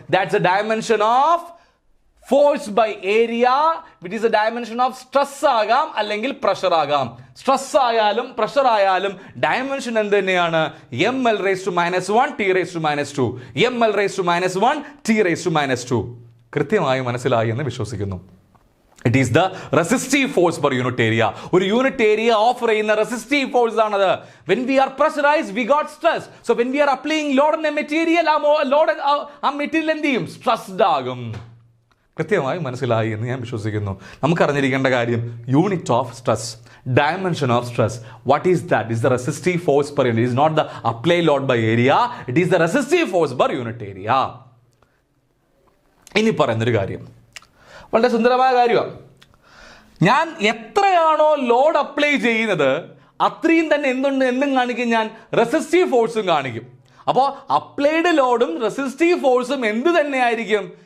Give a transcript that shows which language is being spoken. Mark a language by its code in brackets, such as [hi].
[en] That's the dimension of force by area, which is a dimension of stress [ml] ആകാം അല്ലെങ്കിൽ pressure ആകാം. Stress ആയാലും pressure ആയാലും dimension എന്ത് തന്നെയാണ്? ml(-1), t⁻². ml(-1), t⁻². കൃത്യമായി മനസ്സിലായി എന്ന് വിശ്വസിക്കുന്നു. [en] It is the resistive force per unit area. [ml] ഒരു യൂണിറ്റ് ഏരിയ ഓഫർ ചെയ്യുന്ന റെസിസ്റ്റീവ് ഫോഴ്സ് ആണത്. [en] When we are pressurized, we got stress. So when we are applying load on a material, [ml] ആ material എന്ത് ചെയ്യും? സ്ട്രെസ്ഡ് ആകും. കൃത്യമായി മനസ്സിലായി എന്ന് ഞാൻ വിശ്വസിക്കുന്നു. നമുക്ക് അറിഞ്ഞിരിക്കേണ്ട കാര്യം unit of stress, [en] dimension of stress. What is that? Is the resistive force per unit. It is not the apply load by area. It is the resistive force per unit area. [ml] ഇനി പറയുന്നൊരു കാര്യം വളരെ സുന്ദരമായ കാര്യമാണ്. ഞാൻ എത്രയാണോ load apply ചെയ്യുന്നത് അത്രയും തന്നെ എന്തും കാണിക്കും? ഞാൻ റെസിസ്റ്റീവ് ഫോഴ്സും കാണിക്കും. അപ്പോൾ അപ്ലൈഡ് ലോഡും റെസിസ്റ്റീവ് ഫോഴ്സും എന്ത് തന്നെയായിരിക്കും?